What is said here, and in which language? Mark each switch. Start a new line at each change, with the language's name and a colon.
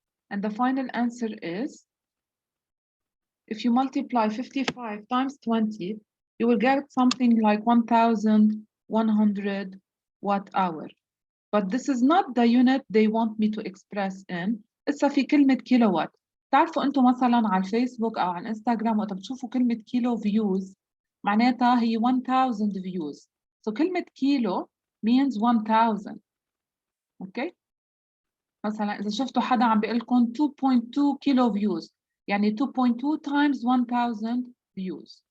English: And the final answer is, if you multiply 55 times 20, you will get something like 1,100 watt hour. But this is not the unit they want me to express in.
Arabic: إسا في كلمة كيلووات. تعرفوا أنتم مثلا على الفيسبوك أو على الانستغرام وقت بتشوفوا كلمة كيلو views معناتها هي 1000 views.
English: So
Arabic: كلمة كيلو
English: means 1000. Okay?
Arabic: مثلا إذا شفتوا حدا عم بيقول لكم 2.2 كيلو views يعني
English: 2.2 times 1000 views.